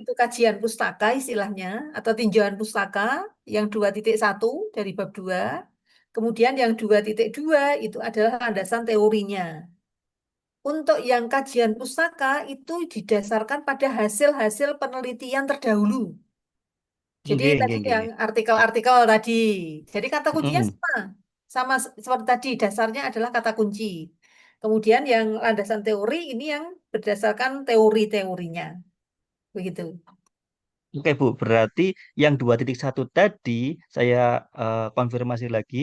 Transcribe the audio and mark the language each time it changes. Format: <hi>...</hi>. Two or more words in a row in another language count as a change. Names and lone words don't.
<id>itu kajian pustaka istilahnya atau tinjauan pustaka yang 2.1 dari bab 2. Kemudian yang 2.2 itu adalah landasan teorinya. Untuk yang kajian pustaka itu didasarkan pada hasil-hasil penelitian terdahulu. Jadi nggih, tadi</id> <jv>nggih, nggih,</jv> <id>yang nggih. artikel-artikel tadi. Jadi kata kuncinya Mm, sama. Sama seperti tadi, dasarnya adalah kata kunci. Kemudian yang landasan teori ini yang berdasarkan teori-teorinya. Begitu. Oke Bu, berarti yang 2.1 tadi saya konfirmasi lagi,</id>